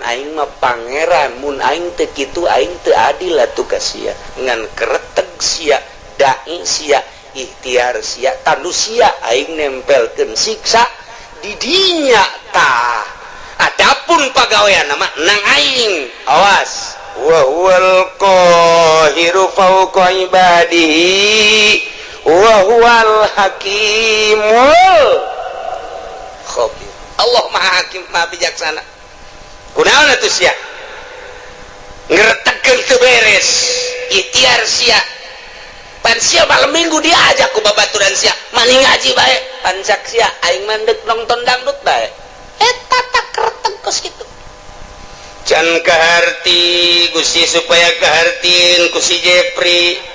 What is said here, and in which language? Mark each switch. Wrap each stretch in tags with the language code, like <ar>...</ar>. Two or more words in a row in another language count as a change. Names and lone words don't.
<su>aing mah pangeran mun aing teu kitu aing teu adil atuh ka sia ngan keretek sia dai sia ikhtiar sia tandu sia aing nempelkeun siksa di dinya tah adapun pagawean mah nang aing awas</su> <ar>وهو القاهر فوق عباده وهو الحكيم الخبير</ar> <su>Allah maha hakim maha bijaksana kunaon atuh sia ngretegkeun teu beres ikhtiar sia pan sia malam Minggu diajak ku babaturan sia mani ngaji bae pan cak sia aing mandek nonton dangdut bae eta tak kereteg kos kitu can kaharti Gusti supaya kahartin ku si Jepri</su>